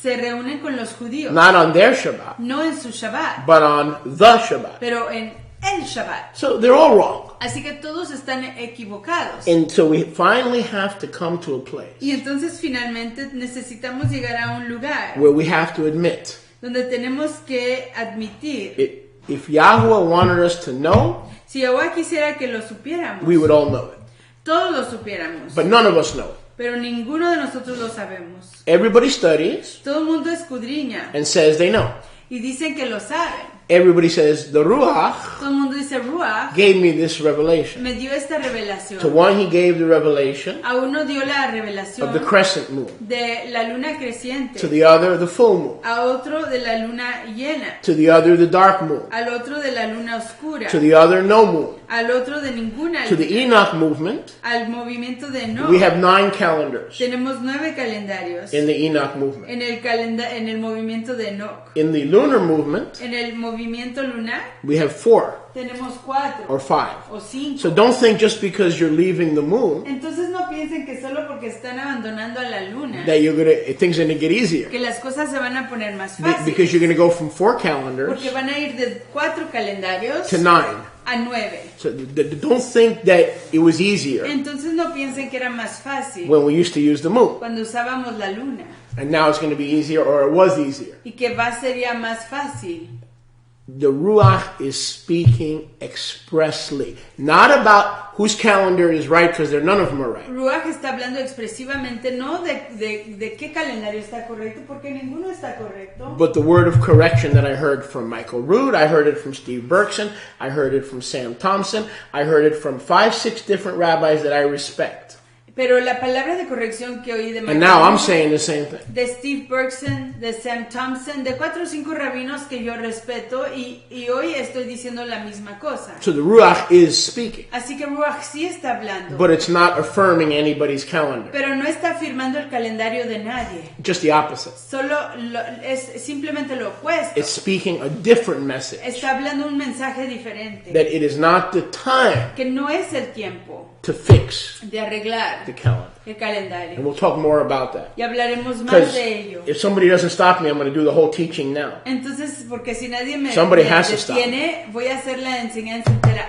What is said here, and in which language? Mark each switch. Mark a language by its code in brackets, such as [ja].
[es] se reúnen con los judíos. [en] Not on their Shabbat, [es] No en su Shabbat, [en] but on the Shabbat. [es] pero en el Shabbat. [en] So they're all wrong. [es] Así que todos están equivocados. [en] And so we finally have to come to a place [es] Y entonces finalmente necesitamos llegar a un lugar [en] where we have to admit, [es] donde tenemos que admitir, [en] if Yahweh wanted us to know, [es] si Yahweh quisiera que lo supiéramos, [en] we would all know it. [es] todos lo supiéramos, [en] But none of us know it. [es] pero ninguno de nosotros lo sabemos. [en] Everybody studies [es] Todo el mundo escudriña [en] and says they know. [es] y dicen que lo saben. [en] Everybody says the Ruach [es] Todo el mundo dice, Ruach [en] gave me this revelation. [es] me dio esta [en] To [es] revelación. [en] one, he gave the revelation [es] A uno dio la [en] of the [es] revelación [en] crescent moon. [es] de la luna creciente, [en] To the other, the full moon. [es] a otro de la luna llena, [en] To the other, the dark moon. [es] al otro de la luna oscura, [en] To the other, no moon. [es] al otro de ninguna [en] To the [es] luna, [en] Enoch movement, [es] al movimiento de Enoch. [en] we have 9 calendars [es] Tenemos 9 calendarios [en] in the Enoch movement. [es] en el movimiento de Enoch. [en] In the lunar movement, [es] En el movimiento lunar [en] we have 4 [es] tenemos 4 [en] or 5. [es] o 5. [en] So don't think just because you're leaving the moon [es] Entonces no piensen que solo porque están abandonando a la luna [en] that things are going to get easier. [es] que las cosas se van a poner más [en] Because [es] fáciles. [en] you're going to go from 4 calendars [es] Porque van a ir de 4 calendarios [en] to 9. [es] a 9. [en] So don't think that it was easier [es] Entonces no piensen que era más fácil [en] when we used to use the moon. [es] cuando usábamos la luna [en] And now it's going to be easier, or it was easier. [es] y que sería más fácil. [en] The Ruach is speaking expressly, not about whose calendar is right, because none of them are right. [es] Ruach está hablando expresivamente no de qué calendario está correcto, porque ninguno está correcto. [en] But the word of correction that I heard from Michael Rood, I heard it from Steve Berkson, I heard it from Sam Thompson, I heard it from 5, 6 different rabbis that I respect. [es] Pero la palabra de corrección que oí de [en] And now I'm saying the same thing. [es] de Steve Bergson, de Sam Thompson, de 4 o 5 rabinos que yo respeto y hoy estoy diciendo la misma cosa. [en] So the Ruach is speaking, [es] Así que Ruach sí está hablando, [en] but it's not affirming anybody's calendar. [es] pero no está afirmando el calendario de nadie. [en] Just the opposite. [es] Solo es simplemente lo opuesto. [en] It's speaking a different message. [es] Está hablando un mensaje diferente. [en] That it is not the time [es] Que no es el tiempo [en] to fix [es] de arreglar [en] the calendar. [es] el [en] And [es] calendario. [en] we'll talk more about that. [es] Y hablaremos más [en] Because [es] de ello. [en] if somebody doesn't stop me, I'm going to do the whole teaching now. [es] Entonces, porque si nadie me [en] Somebody has to stop. [es] detiene, voy a hacer la enseñanza entera.